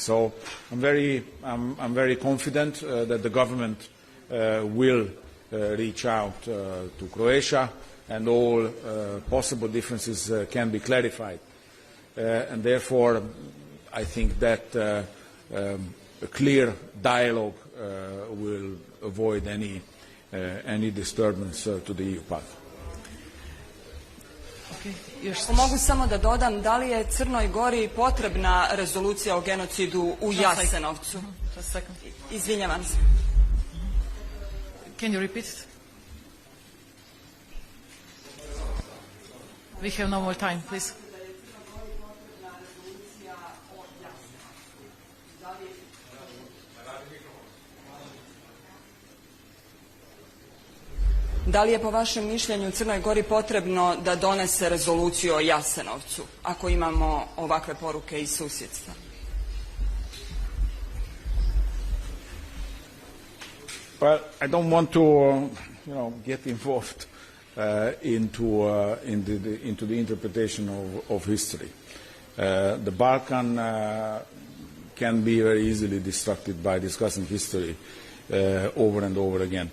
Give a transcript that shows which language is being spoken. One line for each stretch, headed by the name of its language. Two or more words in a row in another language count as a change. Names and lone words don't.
English: So I'm very confident that the government will reach out to Croatia, and all possible differences can be clarified. And therefore, I think that a clear dialogue will avoid any disturbance to the EU path.
Serbian: Mogu samo da dodam, da li je Crnoj Gori potrebna rezolucija o genocidu u Jasenovcu? Izvinjavam se.
English: Can you repeat it? We have no more time, please.
Serbian: Da li je po vašem mišljenju Crnoj Gori potrebno da donese rezoluciju o Jasenovcu, ako imamo ovakve poruke iz susjedstva?
English: Well, I don't want to, get involved into the interpretation of history. The Balkan can be very easily distracted by discussing history over and over again.